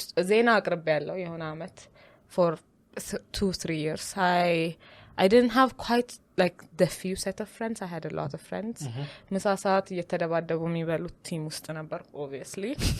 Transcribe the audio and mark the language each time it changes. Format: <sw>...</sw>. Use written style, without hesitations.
<am>ዜና አቅርቤያለሁ የሆነ አመት</am> <en>for 2-3 years. I didn't have quite like the few set of friends. I had a lot of friends.</en> <am>ምሳ ሰዓት እየተደባደቡ የሚበሉት ቲም ውስጥ ነበር obviously.</am>